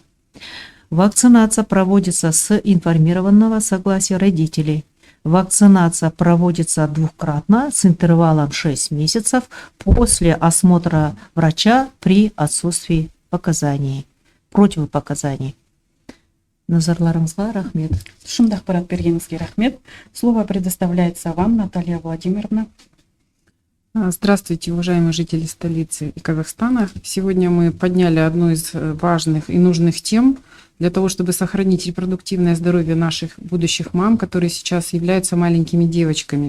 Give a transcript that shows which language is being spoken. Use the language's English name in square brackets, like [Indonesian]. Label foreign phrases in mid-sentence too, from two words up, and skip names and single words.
[Russian] Вакцинация проводится с информированного согласия родителей. Вакцинация проводится двукратно с интервалом 6 месяцев после осмотра врача при отсутствии противопоказаний. [Kazakh] Назарларыңызға рахмет. Тұшымды ақпарат бергеніңізге рахмет. [Russian] Слово предоставляется вам, Наталья Владимировна. Здравствуйте, уважаемые жители столицы и Казахстана. Сегодня мы подняли одну из важных и нужных тем для того, чтобы сохранить репродуктивное здоровье наших будущих мам, которые сейчас являются маленькими девочками.